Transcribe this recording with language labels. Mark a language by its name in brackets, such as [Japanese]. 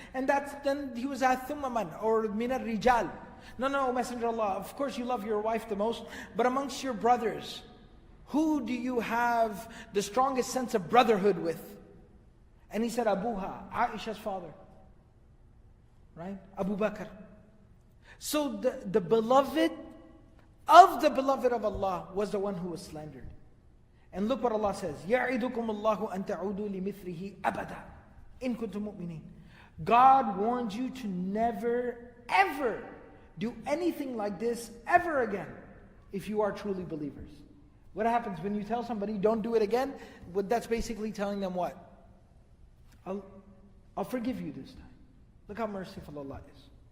[English] And then he was at Thummaman, or Minar Rijal. No, Messenger of Allah, of course you love your wife the most, but amongst your brothers, who do you have the strongest sense of brotherhood with? And he said, Abuha, Aisha's father. Right? Abu Bakr. So the beloved of the beloved of Allah was the one who was slandered. And look what Allah says, [Arabic] يَعِدُكُمُ اللَّهُ أَن تَعُودُوا لِمِثْلِهِ أَبَدًا إِن كُنتُم مُؤْمِنِينَ. [English] God warns you to never, ever do anything like this ever again if you are truly believers. What happens when you tell somebody, don't do it again? Well, that's basically telling them what? I'll forgive you this time. Look how merciful Allah is.